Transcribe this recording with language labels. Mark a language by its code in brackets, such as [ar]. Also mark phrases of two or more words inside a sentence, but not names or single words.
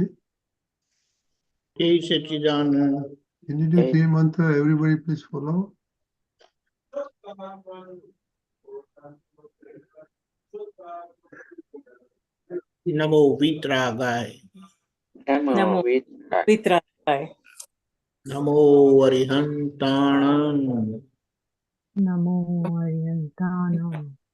[en] Hey, Sachidanand. Can you do three mantra? Everybody please follow. [pra] Namo Vitragai. Namo Vitragai. Namo Arihantanam. Namo Arihantanam.